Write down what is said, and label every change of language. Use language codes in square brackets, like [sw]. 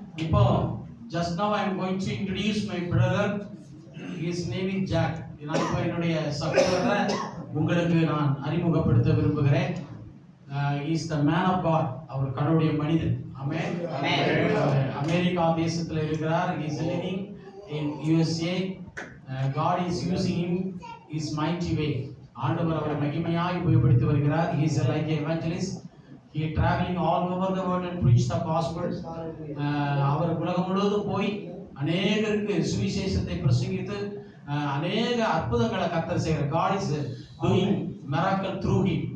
[ta] இப்போ [en] just now I am going to introduce my brother. His name is Jack. [ta] நான் இப்போ என்னுடைய சகோதரரை உங்களுக்கு நான் அறிமுகப்படுத்த விரும்புகிறேன். [en] He is the man of God. [ta] அவர் கடவுளுடைய மனிதன். [en] Amen. [ta] அமெரிக்கா தேசத்தில் இருக்கிறார். [en] He is living in USA. God is using him his mighty way. [ta] ஆண்டவர் அவரை மகிமையாய் உபயோகப்படுத்தி வருகிறார். [en] He is like an evangelist. He is traveling all over the world and preach the gospel. [ta] அவர் உலகம் முழுவதும் போய் அநேகருக்கு சுவிசேஷத்தை பிரசங்கித்து அநேக அற்புதங்களை கர்த்தர் செய்கிறார். [en] God is doing miracle through him.